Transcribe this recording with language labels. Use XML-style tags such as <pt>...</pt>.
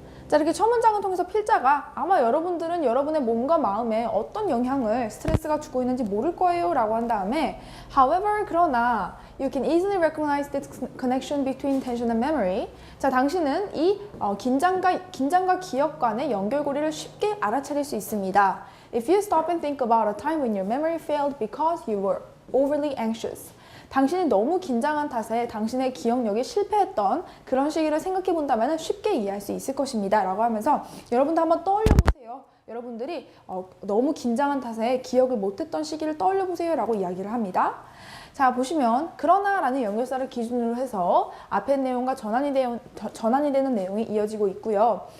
<ko>자, 이렇게 첫 문장을 통해서 필자가 아마 여러분들은 여러분의 몸과 마음에 어떤 영향을 스트레스가 주고 있는지 모를 거예요 라고 한 다음에 however, 그러나</ko> <en>you can easily recognize this connection between tension and memory.</en> <ko>자, 당신은 이 긴장과 기억 간의 연결고리를 쉽게 알아차릴 수 있습니다.</ko> <en>If you stop and think about a time when your memory failed because you were overly anxious.</en> <ko>당신이 너무 긴장한 탓에 당신의 기억력이 실패했던 그런 시기를 생각해 본다면 쉽게 이해할 수 있을 것입니다. 라고 하면서 여러분도 한번 떠올려 보세요. 여러분들이 너무 긴장한 탓에 기억을 못했던 시기를 떠올려 보세요. 라고 이야기를 합니다. 자, 보시면 그러나 라는 연결사를 기준으로 해서 앞의 내용과 전환이 되는 내용이 이어지고 있고요.</ko>